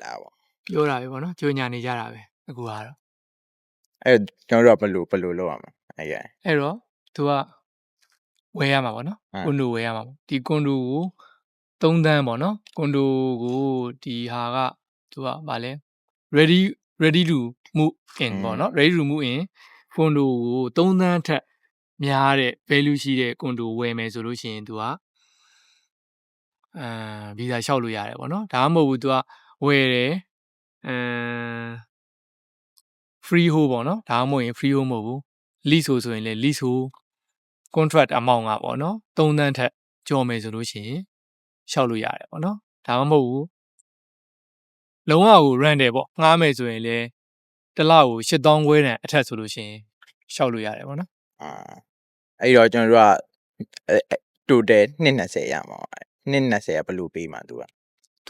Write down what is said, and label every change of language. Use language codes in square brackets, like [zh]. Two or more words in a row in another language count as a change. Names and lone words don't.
[my] လားပေါ့ပြောတာပဲပေါ့နော်ကြိုညာနေကြတာပဲအခုကတော့အဲ့ကျွန်တော်တို့ကဘယ်လိုလုပ်ရမလဲအဲ့တော့သူကဝယ်ရမှာပေါ့နော်ကွန်ဒိုဝယ်ရမှာပေါ့ဒီကွန်ဒိုကို3တန်းပေါ့နော်ကွန်ဒိုကိုဒီဟာကသူကဗာလဲ [en] ready to move in [my] ပေါ့နော် [en] ready to move in [my] ကွန်ဒိုကို3တန်းထက်များတဲ့ value ရှိတဲ့ကွန်ဒိုဝယ်မယ်ဆိုလို့ရှိရင်သူက ဗီဇာလျှောက်လို့ရတယ်ပေါ့နော်ဒါမှမဟုတ်ဘူးသူကဝယ်တယ် [en] free hold [my] ပေါ့နော်ဒါမှမဟုတ်ရင် [en] free hold [my] မ ဟုတ်ဘူး lease ဆိုရင်လည်း [en] lease hold contract amount [my] ကပေါ့နော်3တန်းထက်ကျော်မယ်ဆိုလို့ရှိရင်လျှောက်လို့ရတယ်ပေါ့နော်ဒါမှမဟုတ်ဘူးလုံးဝကို rent တယ်ပေါ့ငှားမယ်ဆိုရင်လည်းတစ်လကို8000ခွဲတန်အထက်ဆိုလို့ရှိရင်လျှောက်လို့ရတယ်ပေါ့နော်အဲ့တော့ကျွန်တော်တို့က total 20ရမှာ20ကဘယ်လိုပေးမှာသူကသူ